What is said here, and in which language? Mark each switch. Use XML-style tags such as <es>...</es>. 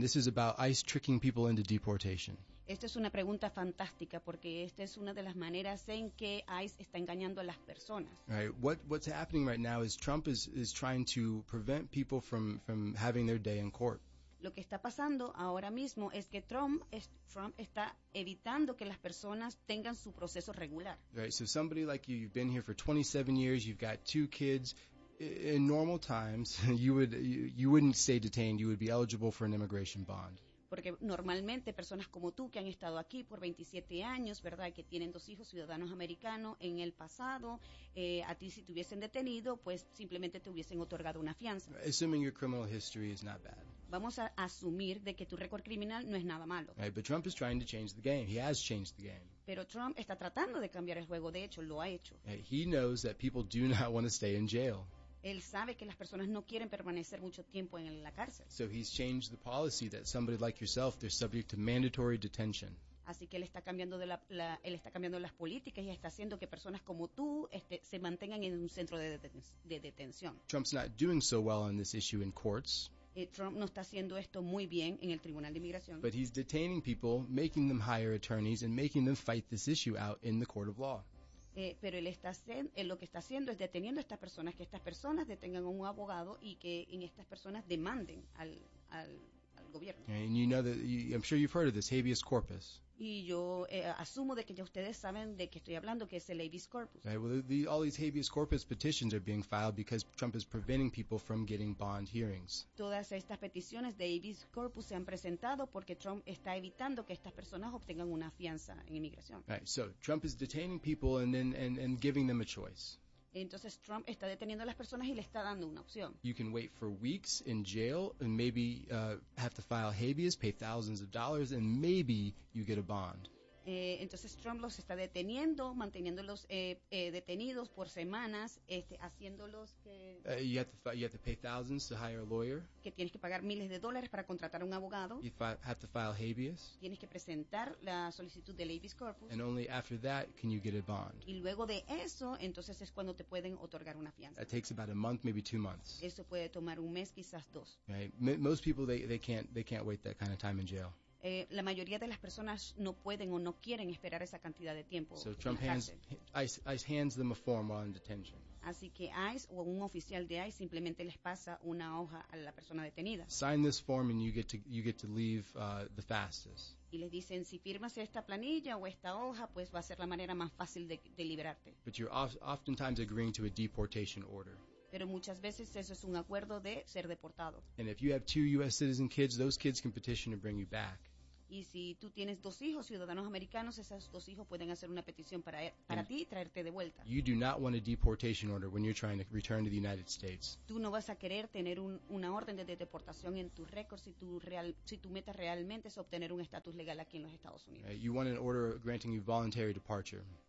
<en>This is about ICE tricking people into deportation.</en> <es>Esta es una pregunta fantástica porque esta es una de las maneras en que ICE está engañando a las personas.</es> <en>Right. What's happening right now is Trump is trying to prevent people from having their day in court.</en> <es>Lo que está pasando ahora mismo es que Trump está evitando que las personas tengan su proceso regular.</es> <en>Right. So somebody like you, you've been here for 27 years, you've got two kids. In normal times, you wouldn't stay detained. You would be eligible for an immigration bond.</en> <es>Porque normalmente personas como tú que han estado aquí por 27 años, ¿verdad? Que tienen dos hijos ciudadanos americanos en el pasado, a ti si te hubiesen detenido, pues simplemente te hubiesen otorgado una fianza.</es> <en>Assuming your criminal history is not bad.</en> <es>Vamos a asumir de que tu récord criminal no es nada malo.</es> <en>Right, but Trump is trying to change the game. He has changed the game.</en> <es>Pero Trump está tratando de cambiar el juego. De hecho, lo ha hecho.</es> <en>He knows that people do not want to stay in jail.</en> <es>Él sabe que las personas no quieren permanecer mucho tiempo en la cárcel.</es> <en>So he's changed the policy that somebody like yourself, they're subject to mandatory detention.</en> <es>Así que él está cambiando las políticas y está haciendo que personas como tú se mantengan en un centro de detención.</es> <en>Trump's not doing so well on this issue in courts.</en> <es>Trump no está haciendo esto muy bien en el Tribunal de Inmigración.</es> <en>But he's detaining people, making them hire attorneys, and making them fight this issue out in the court of law.</en> <es>Pero lo que está haciendo es deteniendo a estas personas, que estas personas detengan a un abogado y que en estas personas demanden al gobierno.</es> <en>And you know that I'm sure you've heard of this habeas corpus.</en> <es>Y yo asumo de que ya ustedes saben de qué estoy hablando, que es el habeas corpus.</es> <en>Right, well, all these habeas corpus petitions are being filed because Trump is preventing people from getting bond hearings.</en> <es>Todas estas peticiones de habeas corpus se han presentado porque Trump está evitando que estas personas obtengan una fianza en inmigración.</es> <en>Right, so Trump is detaining people and giving them a choice.</en> <es>Entonces Trump está deteniendo a las personas y le está dando una opción.</es> <en>You can wait for weeks in jail and maybe have to file habeas, pay thousands of dollars, and maybe you get a bond.</en> <es>Entonces Trump los está deteniendo, manteniéndolos detenidos por semanas, haciéndolos que...</es> <en>You have to pay thousands to hire a lawyer.</en> <es>Que tienes que pagar miles de dólares para contratar un abogado.</es> <en>You have to file habeas.</en> <es>Tienes que presentar la solicitud de habeas corpus.</es> <en>And only after that can you get a bond.</en> <es>Y luego de eso, entonces es cuando te pueden otorgar una fianza.</es> <en>That takes about a month, maybe 2 months.</en> <es>Eso puede tomar un mes, quizás dos.</es> <en>Right? Most people, they can't wait that kind of time in jail.</en> <es>La mayoría de las personas no pueden o no quieren esperar esa cantidad de tiempo.</es> <en>So Trump ICE hands them a form while in detention.</en> <es>Así que ICE o un oficial de ICE simplemente les pasa una hoja a la persona detenida.</es> <en>Sign this form and you get to leave the fastest.</en> <es>Y les dicen, si firmas esta planilla o esta hoja, pues va a ser la manera más fácil de liberarte.</es> <en>But you're oftentimes agreeing to a deportation order.</en> <es>Pero muchas veces eso es un acuerdo de ser deportado.</es> <en>And if you have two U.S. citizen kids, those kids can petition to bring you back.</en> <es>Y si tú tienes dos hijos ciudadanos americanos, esos dos hijos pueden hacer una petición para ti y traerte de vuelta.</es> <en>You do not want a deportation order when you're trying to return to the United States.</en> <es>Tú no vas a querer tener una orden de deportación en tu récord si tu meta realmente es obtener un estatus legal aquí en los Estados Unidos.</es> <en>You want an order granting you voluntary departure.</en>